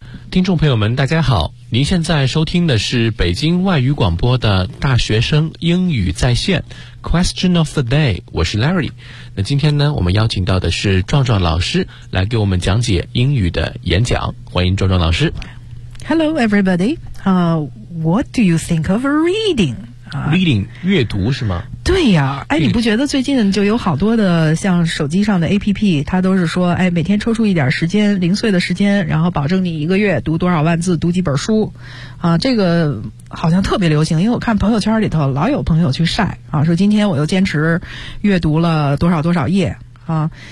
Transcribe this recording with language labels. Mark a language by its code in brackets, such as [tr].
[zh] 听众朋友们大家好，您现在收听的是北京外语广播的大学生英语在线 Question of the day， 我是 Larry。那今天呢，我们邀请到的是壮壮老师来给我们讲解英语的演讲，欢迎壮壮老师。 [en] Hello everybody、What do you think of reading [zh] Reading 阅读是吗？对呀、哎，你不觉得最近就有好多的像手机上的 APP， 它都是说，哎，每天抽出一点时间，零碎的时间，然后保证你一个月读多少万字，读几本书，啊，这个好像特别流行，因为我看朋友圈里头老有朋友去晒啊，说今天我又坚持阅读了多少多少页啊。